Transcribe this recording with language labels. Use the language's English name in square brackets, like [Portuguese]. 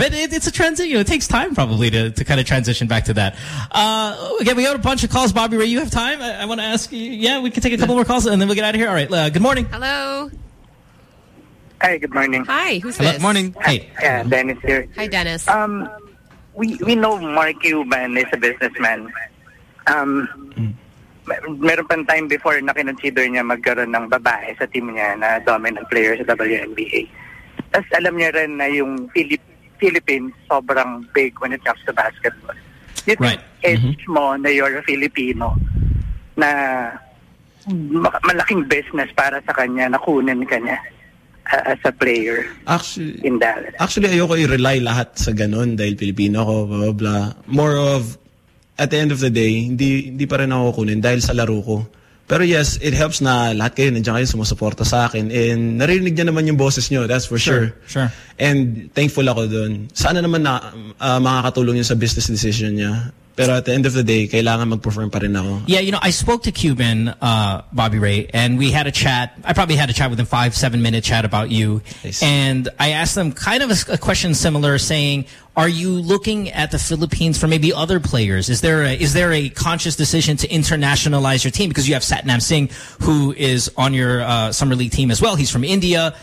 [English] It's a transition. You know, it takes time probably to kind of transition back to that. Again, we got a bunch of calls. Bobby Ray, you have time? I want to ask you. Yeah, we can take a couple more calls and then we'll get out of here. All right. Good morning. Hello. Hey, good morning. Hi, who's this? Good morning. Hey. Yeah, Dennis here. Hi, Dennis. We know Mark Cuban is a businessman. [Filipino] Meron pang time before na kinonsider niya magkaroon ng babae sa team niya na [English] dominant player [Filipino] sa WNBA. Tapos alam niya rin na yung Philippines sobrang big [English] when it comes to basketball. You think edge mo na you're a Filipino na malaking business [Filipino] para sa kanya, nakunin kanya [English] as a player in Dallas? [Filipino] Actually, ayoko i-rely lahat sa ganun dahil Filipino ko, blah, blah, blah. [English] More of, at the end of the day, [Filipino] hindi pa rin ako kunin dahil sa laro ko. Pero yes, [English] it helps [Filipino] na lahat kayo nandiyan kayo sumusuporta sa akin. And narinig niya naman yung boses nyo, [English] that's for sure. Sure. [Filipino] And thankful ako dun. Sana naman na makakatulong yun sa business decision niya. Pero [English] at the end of the day, [Filipino] kailangan mag-perform pa rin ako. [English] Yeah, you know, I spoke to Cuban, Bobby Ray, and we had a chat. I probably had a chat with him, 5-7 minute chat about you. Nice. And I asked him kind of a question similar, saying, are you looking at the Philippines for maybe other players? Is there a conscious decision to internationalize your team? Because you have Satnam Singh, who is on your summer league team as well. He's from India.